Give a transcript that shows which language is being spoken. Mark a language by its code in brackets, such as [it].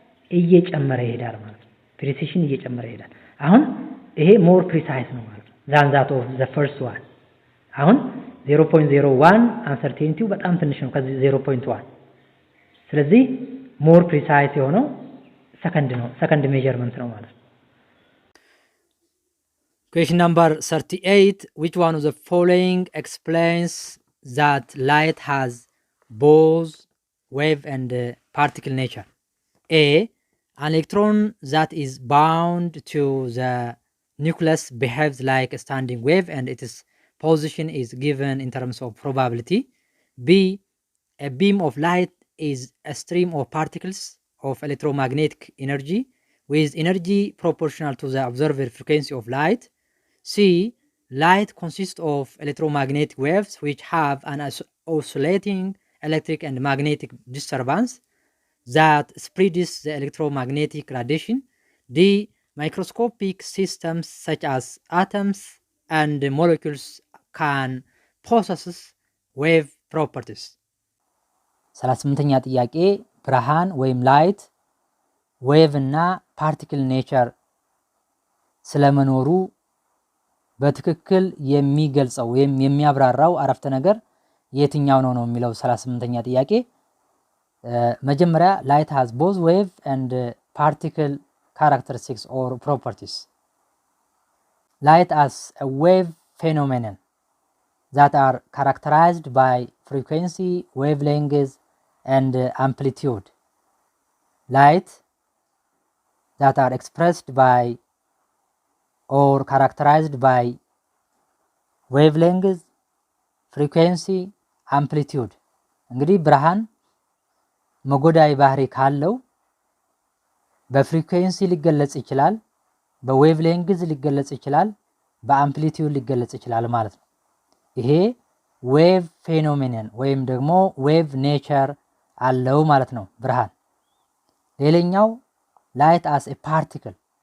[am] እየጨመረ ይሄዳል ማለት ነው። ፕሪሲሽን እየጨመረ ይሄዳል። አሁን ይሄ ሞር ፕሪሳይስ ነው ማለት ነው [en] than that of the first one። [am] አሁን 0.01 አንሰርቴኒቲው በጣም ትንሽ ነው ከዚህ 0.1። ስለዚህ ሞር ፕሪሳይስ የሆነው ሰከንድ ሜዠርመንት ነው ማለት ነው። [en] Question number 38. Which one of the following explains that light has both wave and particle nature? A. An electron that is bound to the nucleus behaves like a standing wave and its position is given in terms of probability. B. A beam of light is a stream of particles of electromagnetic energy with energy proportional to the observed frequency of light. C. Light consists of electromagnetic waves which have an oscillating electric and magnetic disturbance that spreads the electromagnetic radiation. D. Microscopic systems such as atoms and molecules can possess wave properties. [am] 38ኛ ጥያቄ ብርሃን ወይም ላይት ዌቭ እና ፓርቲክል ኔቸር ስለመኖሩ በትክክል የሚገልጸው ወይም የሚያብራራው አረፍተ ነገር የትኛው ነው የሚለው 38ኛ ጥያቄ። መጀመሪያ [en] light has both wave and particle characteristics or properties. Light as a wave phenomenon that are characterized by frequency, wavelength and amplitude. Light that are expressed by or characterized by wavelength, frequency, amplitude. [am] እንግዲህ ብርሃን መጎዳይ ባህሪ ካለው በፍሪኩዌንሲ ሊገለጽ ይችላል፣ በዌቭሌንግዝ ሊገለጽ ይችላል፣ በአምፕሊቲዩድ ሊገለጽ ይችላል ማለት ነው። ይሄ ዌቭ ፌኖሜኖን ወይም ደግሞ ዌቭ ኔቸር አለው ማለት ነው ብርሃን። ሌላኛው [en] ላይት አስ ኤ ፓርቲክል